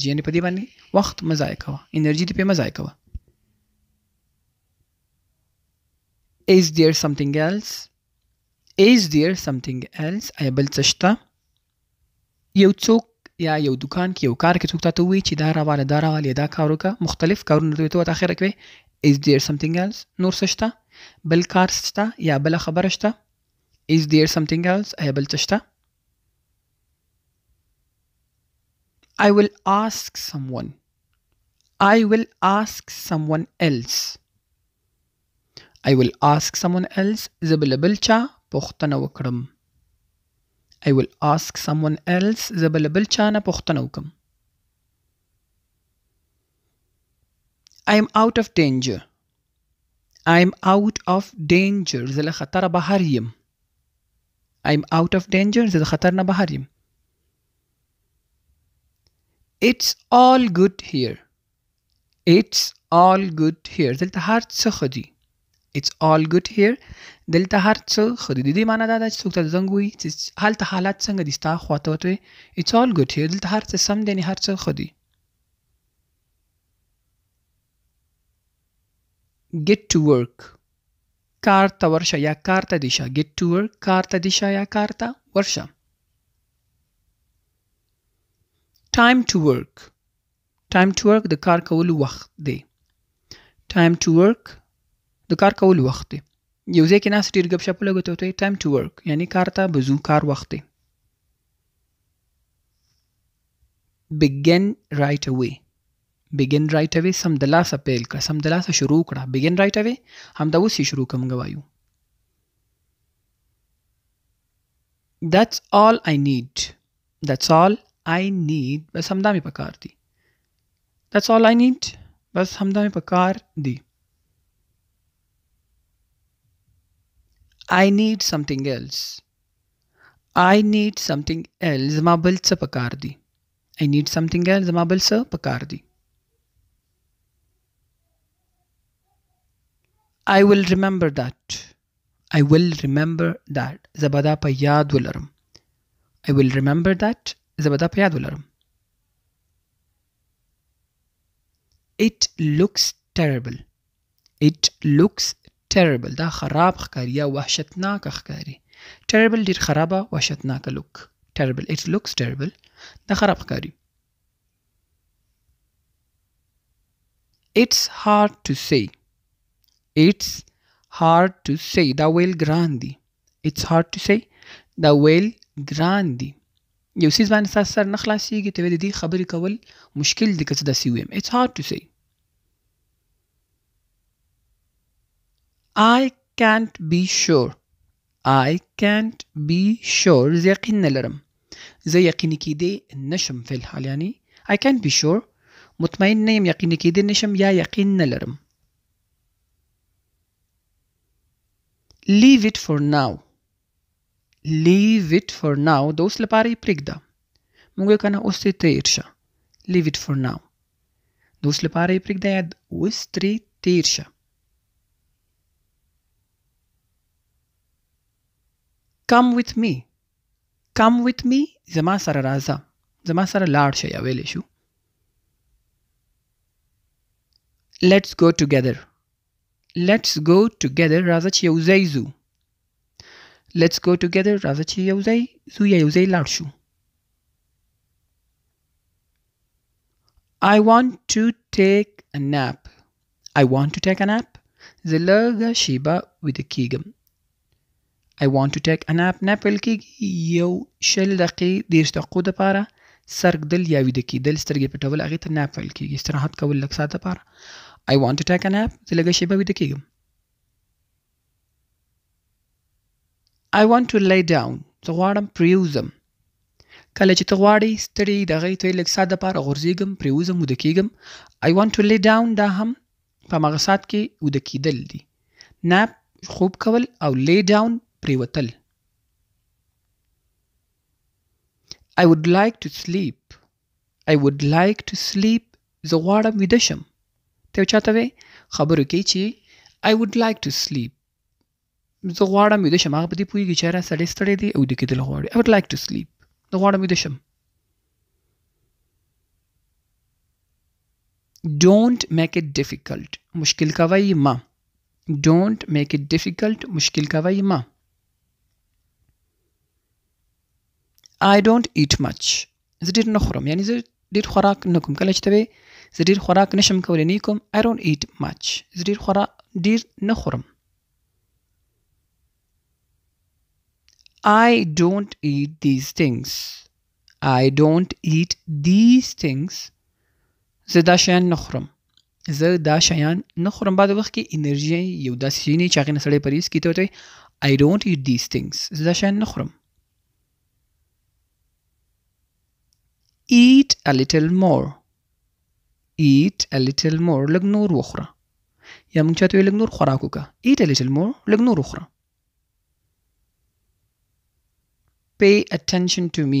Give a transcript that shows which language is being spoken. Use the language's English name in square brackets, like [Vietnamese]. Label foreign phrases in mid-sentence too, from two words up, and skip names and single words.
[Pashto] یعنې په دې باندې وخت مه ضایع کوه. انرژي دې پې مه ضایع کوه. [English] Is there something else? Is there something else? [Pashto] آیا بل څه شته؟ یو څوک یا یو دکان کې یو کار کې څوک تاته ووایي چې دا راواله دا راواله یا دا کار وکړه. مختلف کارونه ته ورته اخره کوې. [English] Is there something else? [Pashto] نور څه شته؟ بل کار شته یا بله خبره شته؟ [English] Is there something else? [Pashto] آیا بل څه شته؟ [English] I will ask someone. I will ask someone else. I will ask someone else. [Pashto] زه به له بل چا پوښتنه وکړم. [English] I will ask someone else. [Pashto] زه به له بل چا نه پوښتنه وکړم. [English] I am out of danger. I am out of danger. [Pashto] زه له خطره بهر یم. [English] I am out of danger. [Pashto] زه د خطر نه بهر یم. [English] It's all good here. It's all good here. [Pashto] دلته هر څه ښه دي. [English] It's all good here. [Pashto] دلته هر څه ښه دي. د دې معنی دا ده چې څوک ته زنګ ووایي چې هلته حالات څنګه دي ستا خواته ورته وایي [English] It's all good here. [Pashto] دلته هر څه سم دی. یعنې هر څه ښه دي. [English] Get to work. [Pashto] کار ته ورشه یا کار ته دې شه. [English] Get to work. [Pashto] کار ته دې شه یا کار ته ورشه. [English] Time to work. Time to work [Pashto] د کار کولو وخت دی. [English] Time to work [Pashto] د کار کولو وخت دی. یو ځای کې ناست ډېر ګپ شپ ولګوو ته ورته وایي [English] Time to work. [Pashto] یعنې کار ته به ځو. کار وخت دی. [English] Begin right away. Begin right away. [Pashto] سمدلاسه پیل کړه. سمدلاسه شروع کړه. [English] Begin right away. [Pashto] همدا اوس یې شروع کړه موږ وایو. [English] That's all I need. That's all I need. [Pashto] بس همدا مې پکار دی. [English] That's all I need. [Pashto] بس همدا مې پکار دی. [English] I need something else. I need something else. [Pashto] زما بل څه پکار دی. [English] I need something else. [Pashto] زما بل څه پکار دی. [English] I will remember that. I will remember that. [Pashto] زه به دا په یاد ولرم. [English] I will remember that. [Pashto] زه به دا په یاد ولرم. [English] It looks terrible. It looks terrible. [Pashto] دا خراب ښکاري یا وحشتناک ښکاري. [English] Terrible [Pashto] ډېر خرابه وحشتناکه [English] look. Terrible. It looks terrible. [Pashto] دا خراب ښکاري. [English] It's hard to say. It's hard to say. [Pashto] دا ویل ګران دي. [English] It's hard to say. [Pashto] دا ویل ګران دي. یو څیز باندې ستاسو سر نه خلاصېږي ته د دې خبرې کول مشکل دي که څه داسې ووایم. [English] It's hard to say. I can't be sure. I can't be sure. [Pashto] زه یقین نه لرم. زه یقیني کېدی نشم فی الحال یعنی [English] I can't be sure. [Pashto] مطمئن نه یم یقیني کېدی نشم یا یقین نه لرم. [English] Leave it for now. Leave it for now. [Pashto] د اوس لپاره یې پرېږده. موږ که نه اوس ترې تېر شه. [English] Leave it for now. [Pashto] د اوس لپاره یې پرېږده یا اوس ترې تېر شه. [English] Come with me. Come with me. [Pashto] زما سره راځه. زما سره لاړ شه یا ویلی شو. [English] Let's go together. Let's go together. [Pashto] راځه چې یو ځای ځو. [English] Let's go together. [Pashto] راځه چې یو ځای ځو یا یو ځای لاړ شو. [English] I want to take a nap. I want to take a nap. [Pashto] زه لږه شیبه ویده کېږم. [English] I want to take a nap. [Pashto] nap ویل کېږي یو 20 دقیقې 30 دقیقو دپاره سر ږدل یا ویده کېدل سترګې پټول هغې ته nap ویل کېږي. استراحت کول لږ ساعت دپاره. [English] I want to take a nap. [Pashto] زه لږه شیبه ویده کېږم. [English] I want to lay down. [Pashto] زه غواړم پرېوځم. کله چې ته غواړې ستړی د هغې ته یې لږ ساعت دپاره غورځېږم پرېوځم ویده کېږم. [English] I want to lay down [Pashto] دا هم په هماغه ساعت کې ویده کېدل دي. nap خوب کول او [English] lay down [Pashto] پرېوتل. [English] I would like to sleep. I would like to sleep. [Pashto] زه غواړم ویده شم. ته یو چاته وې خبرو کې چې [English] I would like to sleep. [Pashto] زه غواړم ویده شم. هغه په دې پوهېږي چې یاره سړی ستړی دی او ویده کېدل غواړي. [English] I would like to sleep. [Pashto] زه غواړم ویده شم. [English] Don't make it difficult. [Pashto] مشکل کوئ مه. [English] Don't make it difficult. [Pashto] مشکل کوئ مه. [English] I don't eat much. [Pashto] زه ډېر نه خورم. یعنې زه ډېر خوراک نه کوم. کله چې ته وې زه ډېر خوراک نشم کولی نه کوم. [English] I don't eat much. [Pashto] زه ډېر نه خورم. [English] I don't eat these things. I don't eat these things. [Pashto] زه دا شیان نه خورم. زه دا شیان نه خورم. بعد وخت کې انرژي یو داسې شی نه چې هغې نه سړی پرهیز کړي ته ورته [English] I don't eat these things. [Pashto] زه دا شیان نه خورم. [English] Eat a little more. Eat a little more. [Pashto] لږ نور وخوره. یا موږ چاته وایو لږ نور خوراک وکړه. [English] Eat a little more. [Pashto] لږ نور وخوره. [English] Pay attention to me.